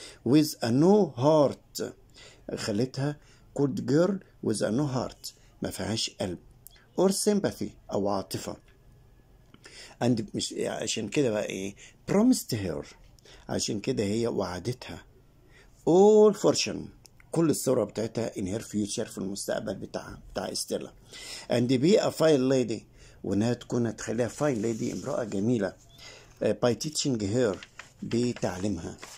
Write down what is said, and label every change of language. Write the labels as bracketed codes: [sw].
[en] with a no heart، خلتها cold girl with a no heart، [ar] ما فيهاش قلب [en] or sympathy او عاطفة. [ar] and مش عشان كده بقى ايه؟ [en] promised her، [ar] عشان كده هي وعدتها [en] all fortune، [ar] كل الثروة بتاعتها [en] in her future، [ar] في المستقبل بتاع ستيلا. [en] and be a fine lady، [ar] وانها تخليها [en] fine lady، [ar] امرأة جميلة، [en] by teaching her، بتعليمها.